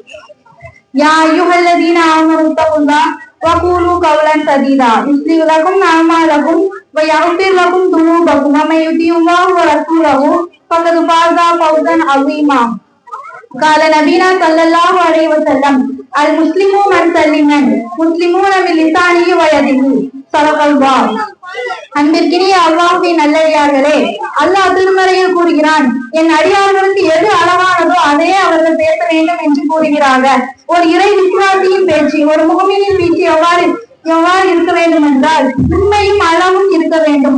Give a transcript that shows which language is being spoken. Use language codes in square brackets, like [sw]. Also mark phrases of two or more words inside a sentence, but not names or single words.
[ar] يا أيها الذين آمنوا اتقوا الله وقولوا قولا سديدا يصلح لكم أعمالكم ويغفر لكم ذنوبكم ومن يطع الله ورسوله فقد فاز فوزا عظيما. قال نبينا صلى الله عليه وسلم المسلم من سلم المسلمون من لسانه ويده. صدق الله. [ta] அன்பிற்கினிய அல்லாஹ்வின் நல்லடியார்களே, அல்லாஹ் திருமறையில் கூறுகிறான், என் அடியார்களுக்கு எது அளவானதோ அதையே அவர்கள் பேச வேண்டும் என்று கூறுகிறார்கள். ஒரு இறை விசுவாசியின் பேச்சு, ஒரு முகமீனின் பேச்சு எவ்வாறு இருக்க வேண்டும் என்றால் உண்மையும் அளவும் இருக்க வேண்டும்.